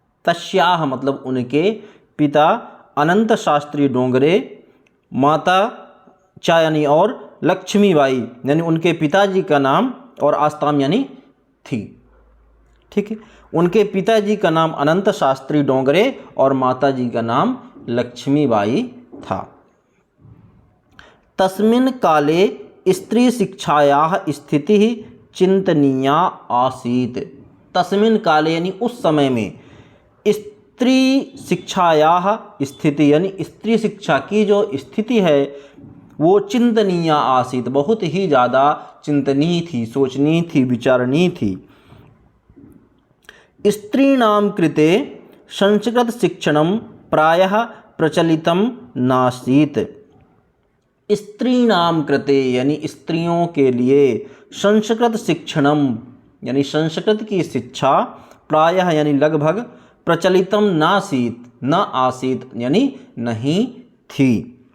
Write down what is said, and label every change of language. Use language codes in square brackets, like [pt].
[hi] तस्याः मतलब उनके पिता अनंत शास्त्री डोंगरे, माता च यानी और लक्ष्मीबाई यानी उनके पिताजी का नाम और आस्ताम यानी थी। ठीक है, उनके पिताजी का नाम अनंत शास्त्री डोंगरे और माताजी का नाम लक्ष्मीबाई था। [sa] तस्मिन् काले स्त्री शिक्षायाः स्थितिः चिंतनीया आसीत्। तस्मिन् काले [hi] यानी उस समय में [sa] स्त्री शिक्षायाः स्थिति [hi] यानी स्त्री शिक्षा की जो स्थिति है वो [sa] चिंतनीय आसीत, [hi] बहुत ही ज़्यादा चिंतनीय थी, सोचनीय थी, विचारणीय थी। [sa] स्त्रीणां कृते संस्कृत शिक्षणं प्रायः प्रचलितं नासीत्। स्त्रीणां कृते [hi] यानी स्त्रियों के लिए संस्कृत शिक्षणम यानी संस्कृत की शिक्षा प्रायः यानी लगभग [sa] प्रचलितम नासीत न आसीत [hi] यानी नहीं थी।